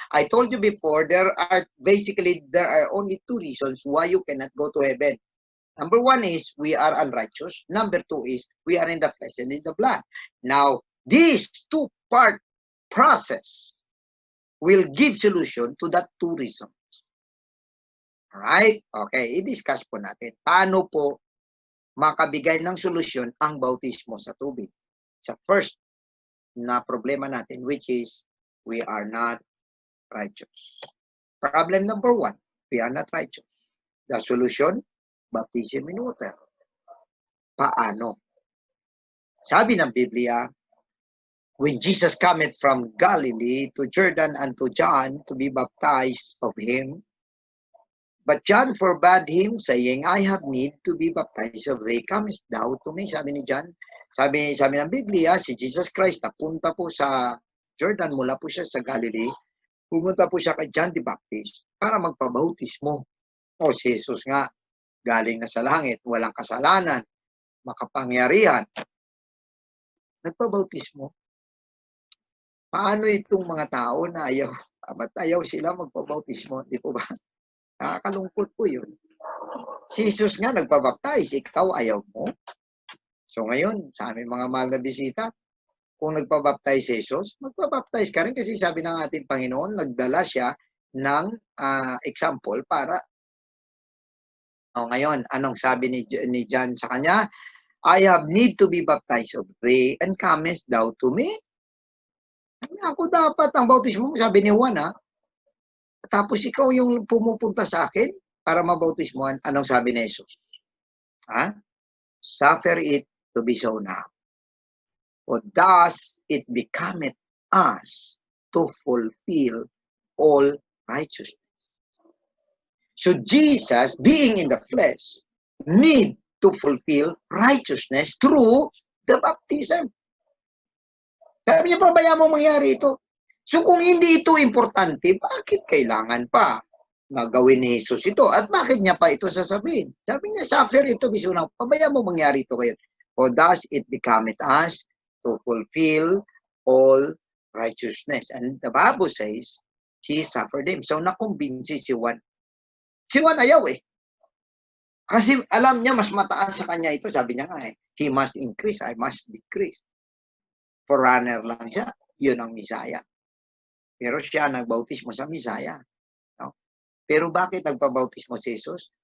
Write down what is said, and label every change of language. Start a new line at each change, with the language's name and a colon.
English: I told you before, there are only two reasons why you cannot go to heaven. Number one is we are unrighteous. Number two is we are in the flesh and in the blood. Now, this two-part process will give solution to that two reasons.
Filipino: Alright? Okay, i-discuss po natin. Paano po makabigay ng solusyon ang bautismo sa tubig? Sa first na problema natin,
English: which is we are not righteous. Problem number one, we are not righteous. The solution, baptism in water. Paano?
Filipino: Sabi ng Biblia,
English: when Jesus cometh from Galilee to Jordan unto John to be baptized of him, but John forbade him, saying, I have need to be baptized of thee, comest thou to me?
Filipino: Sabi ni John, sabi ng Biblia, si Jesus Christ napunta po sa Jordan, mula po siya sa Galilee, pumunta po siya kay John the Baptist para magpabautismo. O si Jesus nga, galing na sa langit, walang kasalanan, makapangyarihan, nagpabautismo. Paano itong mga tao na ayaw sila magpabautismo? Di po ba? Nakakalungkot po yun. Si Jesus nga nagpabaptize, ikaw ayaw mo. So ngayon, sa aming mga mahal na bisita, kung nagpabaptize si Jesus, magpabaptize ka rin kasi sabi ng ating Panginoon, nagdala siya ng example para ngayon, anong sabi ni John sa kanya?
English: I have need to be baptized of thee and comest thou to me?
Filipino: Ako dapat ang bautismo mo, sabi ni Juan, tapos ikaw yung pumupunta sa akin para mabautismohan. Anong sabi ni Jesus?
English: Suffer it to be so now. For thus it becometh us to fulfill all righteousness. So Jesus, being in the flesh, need to fulfill righteousness through the baptism.
Filipino: Sabi niya, pabayaan mo mangyari ito. So kung hindi ito importante, bakit kailangan pa na gawin ni Jesus ito? At bakit niya pa ito sasabihin? Sabi niya, suffer ito, bisunang, pabayaan mo mangyari ito kayo.
English: For thus it becometh us to fulfill all righteousness. And the Bible says, he suffered him.
Filipino: So nakumbinsi si Juan. Si Juan ayaw Kasi alam niya, mas mataas sa kanya ito. Sabi niya nga
English: he must increase, I must decrease.
Filipino: Forerunner lang siya. Yun ang Misaya. Pero siya nagbautismo sa Misaya. No? Pero bakit nagpabautismo si Jesus?